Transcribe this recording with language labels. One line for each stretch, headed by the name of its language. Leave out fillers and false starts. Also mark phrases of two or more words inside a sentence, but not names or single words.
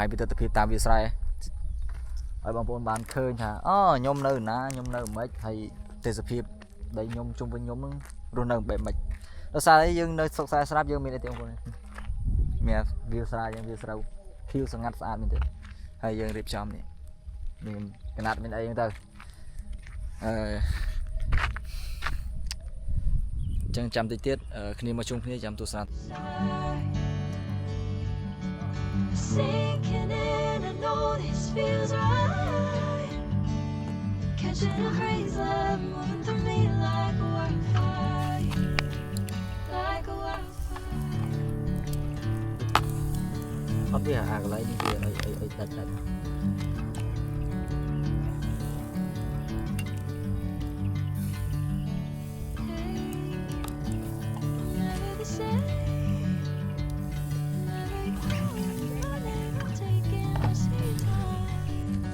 Khmer: ពីទស្សនវិជ្ជាតាមវាលស្រែឲ្យបងប្អូនបានឃើញថាខ្ញុំនៅណាខ្ញុំនៅមិនហើយទេសភាពដីខ្ញុំជុំវិញខ្ញុំនឹងរស់នៅបែបម៉េចដោយសារអីយើងនៅស្រុកខ្សែស្រាប់យើងមានអីទេបងប្អូនមានវាលស្រែយើងវាលស្រូវខៀវស្ងាត់ស្អាតមែនទេហើយយើងរៀបចំនេះមានកណាត់មានអីហ្នឹងទៅចឹងចាំតិចទៀតគ្នាមកជុំគ្នាចាំទស្សនា
English: Sinking in, I know this feels right. Catching a crazy love moving through me like a wildfire, like a wildfire.
Khmer: អត់វាអាកន្លែងនេះវាអីដាច់
English: Never the same. Never you're never taking my sweet time.